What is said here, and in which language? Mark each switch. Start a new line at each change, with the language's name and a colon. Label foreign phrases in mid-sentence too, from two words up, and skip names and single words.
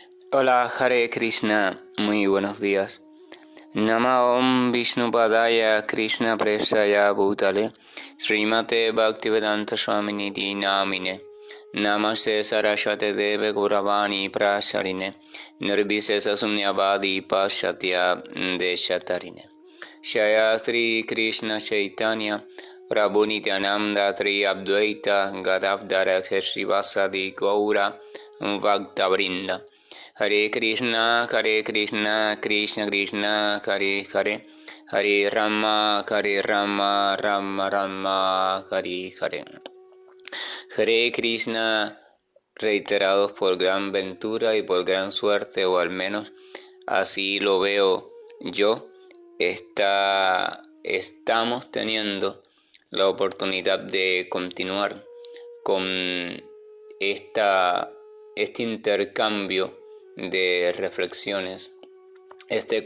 Spanish: Hola,
Sanskrit: Hare Krishna,
Spanish: muy buenos días.
Sanskrit: Nama Om Vishnupadaya Krishna Prestaya Bhutale Srimate Bhaktivedanta Swaminiti Namine Namaste Saraswate Deve Gauravani Prasarine Nirvisesa Sumnyavadi Pashatya Deshatarine Shaya Sri Krishna Chaitanya Prabhu Nityananda Tri Advaita Gadavdara Srivasadi Gaura Bhaktavrinda Hare Krishna, Krishna Krishna, Hare Hare, Hare Rama, Rama Rama, Hare Hare. Hare Krishna,
Spanish: reiterados por gran ventura y por gran suerte, o al menos así lo veo yo, estamos teniendo la oportunidad de continuar con este intercambio de reflexiones, este